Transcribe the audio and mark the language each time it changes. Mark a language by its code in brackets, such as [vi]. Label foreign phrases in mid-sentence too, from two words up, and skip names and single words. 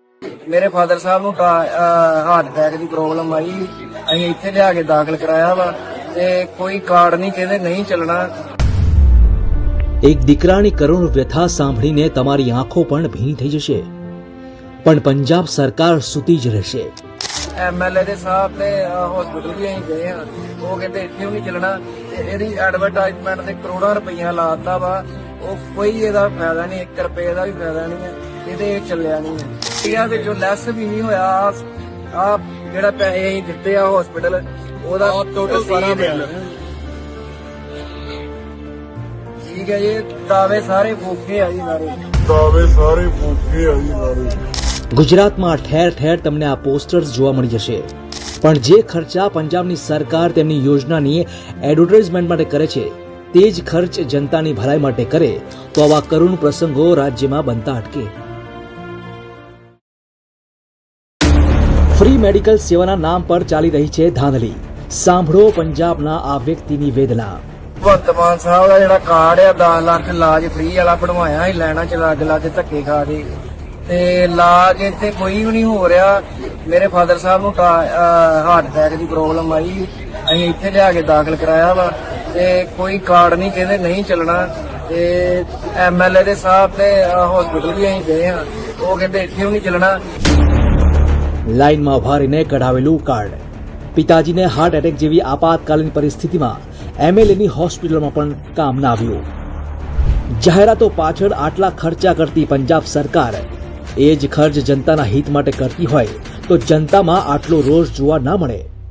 [pa] ਮੇਰੇ ਫਾਦਰ ਸਾਹਿਬ ਨੂੰ [en] heart attack [pa] ਦੀ ਪ੍ਰੋਬਲਮ ਆਈ, ਅਸੀਂ ਇੱਥੇ ਲਿਆ ਕੇ ਦਾਖਲ ਕਰਾਇਆ ਵਾ ਤੇ ਕੋਈ ਕਾਰਡ ਨਹੀਂ ਕੇ ਨਹੀਂ ਚੱਲਣਾ। [gu] એક દીકરાની કરુણ વ્યથા સાંભળીને તમારી આંખો પણ ભીની થઈ જશે, પણ પંજાબ સરકાર સૂતી જ રહેશે। [pa] ਐਮਐਲਏ ਦੇ ਸਾਹਿਬ ਤੇ ਹਸਪੀਟਲ ਵੀ ਅਸੀਂ ਗਏ ਆ, ਉਹ ਕਹਿੰਦੇ ਇੱਥੇ ਵੀ ਨਹੀਂ ਚੱਲਣਾ ਤੇ ਇਹਦੀ ਐਡਵਰਟਾਈਜ਼ਮੈਂਟ ਤੇ ਕਰੋੜਾਂ ਰੁਪਈਆ ਲਾਤਾ ਵਾ, ਉਹ ਕੋਈ ਇਹਦਾ ਫਾਇਦਾ ਨਹੀਂ, 1 ਰੁਪਏ ਦਾ ਵੀ ਫਾਇਦਾ ਨਹੀਂ ਹੈ, ਇਹਦੇ ਚੱਲਿਆ ਨਹੀਂ ਹੈ। ਇਹਨਾਂ ਵਿੱਚੋਂ ਲੈਸ ਵੀ ਨਹੀਂ ਹੋਇਆ। ਆ ਜਿਹੜਾ ਪੈਸੇ ਅਸੀਂ ਦਿੱਤੇ ਆ ਹਸਪੀਟਲ ਉਹਦਾ ਟੋਟਲ ਸਾਰਾ ਬਿੱਲ ਠੀਕ ਹੈ ਜੀ। ਦਾਅਵੇ ਸਾਰੇ ਫੂਕੇ ਆ ਜੀ, ਸਾਰੇ ਫੂਕੇ ਆ ਜੀ ਸਾਰੇ। [gu] ગુજરાતમાં ઠેર ઠેર તમને આ પોસ્ટર્સ જોવા મળી જશે, પણ જે ખર્ચા પંજાબની સરકાર તેમની યોજનાની એડવર્ટાઇઝમેન્ટ માટે કરે છે તે જ ખર્ચ જનતાની ભલાઈ માટે કરે તો આવા કરુણ પ્રસંગો રાજ્યમાં બનતા અટકે। [en] free medical [gu] સેવાના નામ પર ચાલી રહી છે ધાંધલી। સાંભળો પંજાબના આ વ્યક્તિની વેદના। [pa] ਭਗਵੰਤ ਮਾਨ ਸਾਹਿਬ ਦਾ ਜਿਹੜਾ ਕਾਰਡ ਆ 10 ਲੱਖ ਇਲਾਜ ਫ੍ਰੀ ਵਾਲਾ ਬਣਵਾਇਆ ਸੀ, ਲੈਣਾ ਚ ਲੱਗ ਧੱਕੇ ਖਾ ਕੇ ਤੇ ਇਲਾਜ ਇੱਥੇ ਕੋਈ ਵੀ ਨਹੀਂ ਹੋ ਰਿਹਾ। ਮੇਰੇ ਫਾਦਰ ਸਾਹਿਬ ਨੂੰ [en] heart attack [pa] ਦੀ ਪ੍ਰੋਬਲਮ ਆਈ, ਅਸੀਂ ਇੱਥੇ ਲਿਆ ਕੇ ਦਾਖਲ ਕਰਾਇਆ ਵਾ ਤੇ ਕੋਈ ਕਾਰਡ ਨਹੀਂ ਕਹਿੰਦੇ ਨਹੀਂ ਚੱਲਣਾ ਤੇ ਐਮਐਲਏ ਦੇ ਸਾਹਿਬ ਤੇ ਹਸਪੀਟਲ ਵੀ ਅਸੀਂ ਗਏ ਆ, ਉਹ ਕਹਿੰਦੇ ਇੱਥੇ ਵੀ ਨਹੀਂ ਚੱਲਣਾ। [gu] લાઇનમાં ઉભા રહીને કઢાવેલું કાર્ડ। પિતાજીને [en] heart attack [gu] જેવી આપાતકાલીન પરિસ્થિતિમાં એમએલએની હોસ્પિટલમાં પણ કામ ના આવ્યું। જાહેરાતો પાછળ આટલા ખર્ચા કરતી પંજાબ સરકાર એ જ ખર્ચ જનતાના હિત માટે કરતી હોય તો જનતામાં આટલો રોષ જોવા ના મળે।